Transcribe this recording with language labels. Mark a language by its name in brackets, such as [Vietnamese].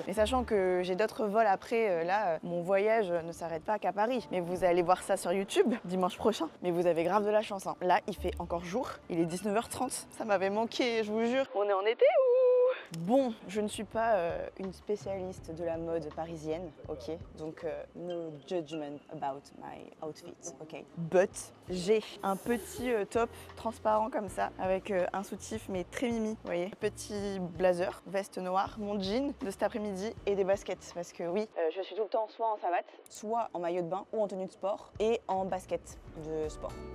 [French] Mais sachant que j'ai d'autres vols après, mon voyage ne s'arrête pas qu'à Paris. Mais vous allez voir ça sur YouTube dimanche prochain. Mais vous avez grave de la chance, hein. Là, il fait encore jour. Il est 19h30. Ça m'avait manqué, je vous jure. On est en été ou... Bon, je ne suis pas une spécialiste de la mode parisienne, ok? [English] Donc, no judgment about my outfit, ok? [French] But, j'ai un petit top transparent comme ça, avec un soutif mais très mimi, vous voyez? Petit blazer, veste noire, mon jean de cet après-midi et des baskets. Parce que oui, je suis tout le temps soit en savate, soit en maillot de bain ou en tenue de sport et en basket de sport.